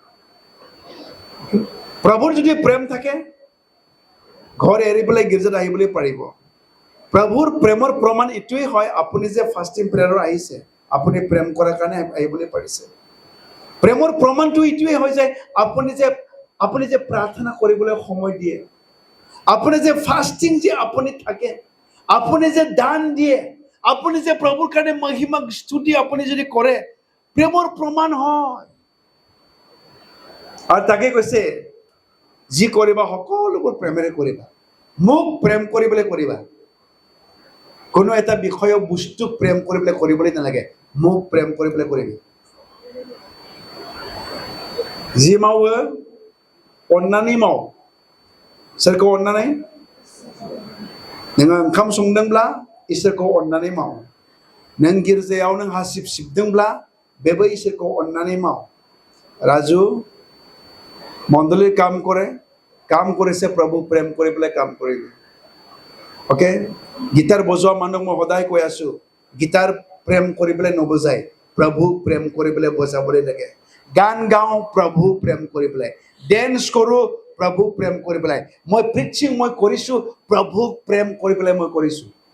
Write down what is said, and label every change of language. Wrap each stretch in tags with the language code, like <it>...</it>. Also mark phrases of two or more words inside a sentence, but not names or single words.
<as>প্ৰভুৰ যদি প্ৰেম থাকে ঘৰ এৰি পেলাই গীৰ্জাত আহিবলৈ পাৰিব প্ৰভুৰ প্ৰেমৰ প্ৰমাণ এইটোৱেই হয় আপুনি যে ফাষ্টিং প্ৰেয়াৰত আহিছে আপুনি প্ৰেম কৰাৰ কাৰণে আহিবলৈ পাৰিছে প্ৰেমৰ প্ৰমাণটো এইটোৱেই হয় যে আপুনি যে প্ৰাৰ্থনা কৰিবলৈ সময় দিয়ে আপুনি যে ফাষ্টিং যে আপুনি থাকে আপুনি যে দান দিয়ে আপুনি যে প্ৰভুৰ কাৰণে মহিমা স্তুতি আপুনি যদি কৰে প্ৰেমৰ প্ৰমাণ হয় আৰু তাকে কৈছে যি কৰিবা সকলোবোৰ প্ৰেমেৰে কৰিবা মোক প্ৰেম কৰিবলৈ কৰিবা কোনো এটা বিষয় বস্তু প্ৰেম কৰিবলৈ কৰিবলৈ নালাগে মোক প্ৰেম কৰিবলৈ কৰিবি</as> <brx>जि मावो अन्नानै माव सोरखौ अन्नानै नोङो ओंखाम संदोंब्ला इसोरखौ अन्नानै माव नों गिर्जायाव नों हासिब सिबदोंब्ला बेबो इसोरखौ अन्नानै माव</brx> <as>ৰাজু মণ্ডলীৰ কাম কৰিছে প্ৰভু প্ৰেম কৰি পেলাই কাম কৰিবি ওকে গিটাৰ বজোৱা মানুহক মই সদায় কৈ আছো গিটাৰ প্ৰেম কৰি পেলাই নবজায় প্ৰভু প্ৰেম কৰি পেলাই বজাবলৈ লাগে গান গাওঁ প্ৰভু প্ৰেম কৰি পেলাই ডেন্স কৰোঁ প্ৰভু প্ৰেম কৰি পেলাই মই প্ৰিচিং মই কৰিছোঁ প্ৰভু প্ৰেম কৰি পেলাই মই কৰিছোঁ</as>